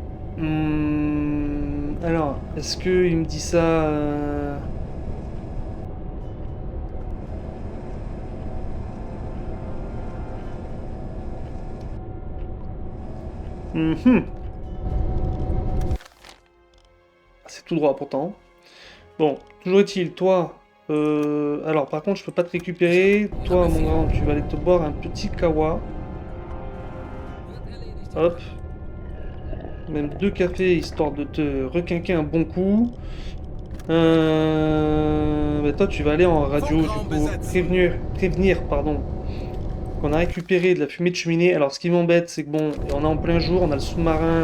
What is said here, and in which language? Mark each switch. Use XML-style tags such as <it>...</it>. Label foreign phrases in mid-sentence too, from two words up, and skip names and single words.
<fr>Alors, est-ce qu'il me dit ça C'est tout droit pourtant. Bon, toujours est-il, toi. Alors, par contre, je peux pas te récupérer. Toi, mon grand, tu vas aller te boire un petit kawa.</fr> <de>Wird erledigt.</de> <fr>Hop. Même 2 cafés, histoire de te requinquer un bon coup. Bah toi, tu vas aller en radio, du coup. Prévenir, pardon. Qu'on a récupéré de la fumée de cheminée. Alors, ce qui m'embête, c'est que bon, on est en plein jour, on a le sous-marin.</fr>